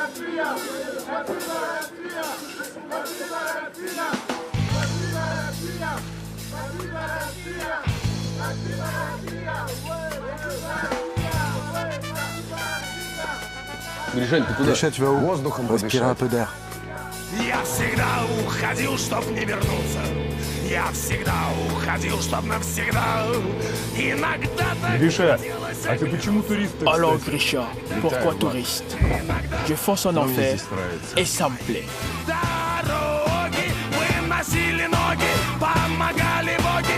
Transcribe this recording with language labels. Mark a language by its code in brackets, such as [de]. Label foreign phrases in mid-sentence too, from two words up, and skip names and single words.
[fr] Grisha, tu vas où? Respirer un peu d'air. [ru] Я всегда уходил, чтоб не вернуться. Я всегда уходил, чтоб навсегда. Иногда так Grisha, а ты почему турист? [fr] Alors Grisha, pourquoi touriste? Je fonce en enfer et ça me plaît. [ru] Дороги выносили ноги, помогали боги.